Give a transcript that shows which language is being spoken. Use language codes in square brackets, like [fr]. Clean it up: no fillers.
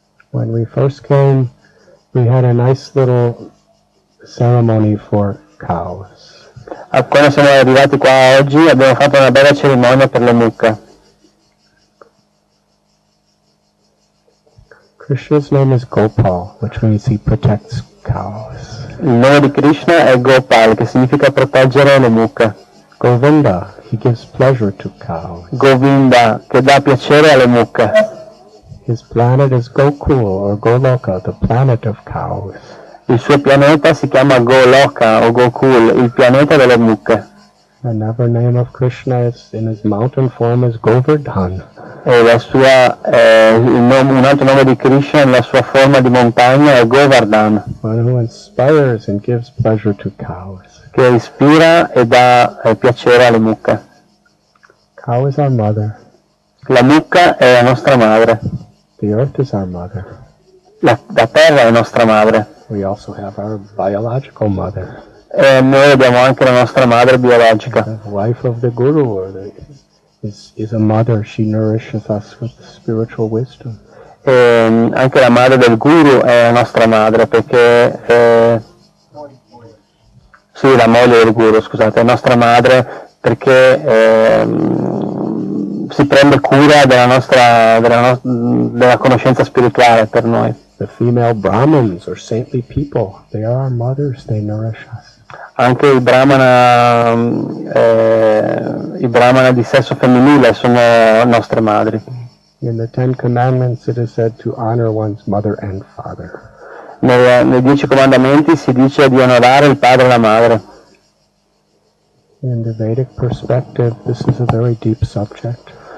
[en] When we first came, we had a nice little ceremony for cows. [it] Quando siamo arrivati qua oggi abbiamo fatto una bella cerimonia per le mucche. [en] Krishna's name is Gopal, which means he protects cows. [it] Il nome di Krishna è Gopal, che significa proteggere le mucche. [en] Govinda, he gives pleasure to cows. [it] Govinda, che dà piacere alle mucche. [en] His planet is Gokul or Goloka, the planet of cows. [it] Il suo pianeta si chiama Goloka o Gokul, il pianeta delle mucche. [en] Another name of Krishna is in his mountain form is Govardhan. [it] E un altro nome di Krishna nella sua forma di montagna è Govardhan, [en] One who inspires and gives pleasure to cows. [it] che ispira e dà piacere alle mucche. [en] Cow is our mother. [it] La mucca è la nostra madre, [en] The earth is our mother. [it] la terra è nostra madre. [en] We also have our biological mother. [it] E noi abbiamo anche la nostra madre biologica. [en] The wife of the guru is a mother. She nourishes us with spiritual wisdom. [it] E anche la madre del guru è la nostra madre, perché sì, la moglie del guru, scusate, è nostra madre perché si prende cura della conoscenza spirituale per noi. [en] The female Brahmins or saintly people, they are our mothers. They nourish us. [it] Anche i brahmana di sesso femminile sono nostre madri. [en] In the Ten Commandments it is said to honor one's mother and father. [it] Nei 10 comandamenti si dice di onorare il padre e la madre. [en] In the Vedic perspective, this is a very deep subject.